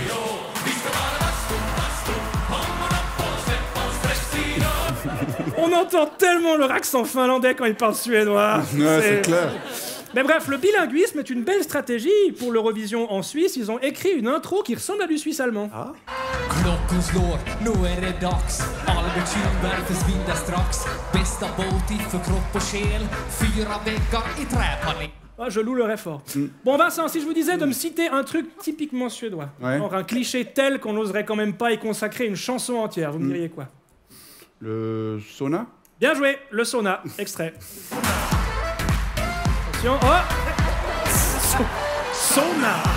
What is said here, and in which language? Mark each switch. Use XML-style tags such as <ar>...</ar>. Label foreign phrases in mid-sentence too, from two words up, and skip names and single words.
<fr>On entend tellement leur accent finlandais quand ils parlent suédois. Ouais, c'est clair. Mais bref, le bilinguisme est une belle stratégie. Pour l'Eurovision en Suisse, ils ont écrit une intro qui ressemble à du suisse allemand. Ah.</fr> <sv>Klockan slår, nu det dags. Albert Kjellberg försvinner strax. Bästa Baltic för kropp och själ. 4 veckor i träpanel.</sv> <fr>Ah, je louerais fort. Bon Vincent, si je vous disais de me citer un truc typiquement suédois, genre un cliché tel qu'on n'oserait quand même pas y consacrer une chanson entière, vous me diriez quoi? Le sauna? Bien joué, le sauna, extrait. Attention, oh sauna.</fr>